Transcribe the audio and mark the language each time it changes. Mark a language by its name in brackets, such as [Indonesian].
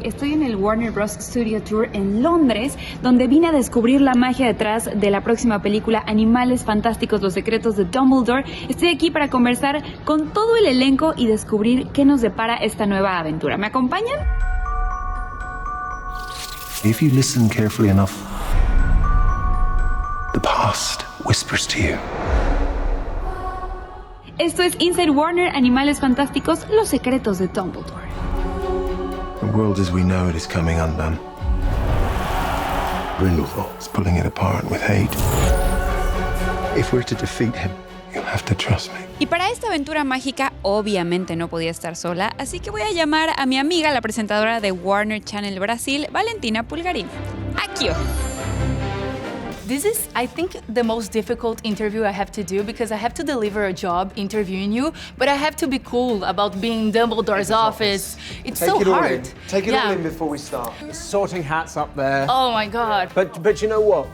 [Spanish] Estoy en el Warner Bros. Studio Tour en Londres, donde vine a descubrir la magia detrás de la próxima película Animales Fantásticos, los secretos de Dumbledore. Estoy aquí para conversar con todo el elenco y descubrir qué nos depara esta nueva aventura. ¿Me acompañan? [English] If you listen carefully enough, the past whispers to you. [Spanish] Esto es Inside Warner, Animales Fantásticos, los secretos de Dumbledore. [English] The world as we know it is coming undone. Grindelwald is pulling it apart with hate. If we're to defeat him, you'll have to trust me. [Spanish] Y para esta aventura mágica, obviamente no podía estar sola, así que voy a llamar a mi amiga, la presentadora de Warner Channel Brasil, Valentina Pulgarín. [Portuguese] Aqui, ó. [English] This is, I think, the most difficult interview I have to do because I have to deliver a job interviewing you, but I have to be cool about being in Dumbledore's office. It's so hard. Take it all in before we start. Sorting hats up there. Oh my God. But you know what?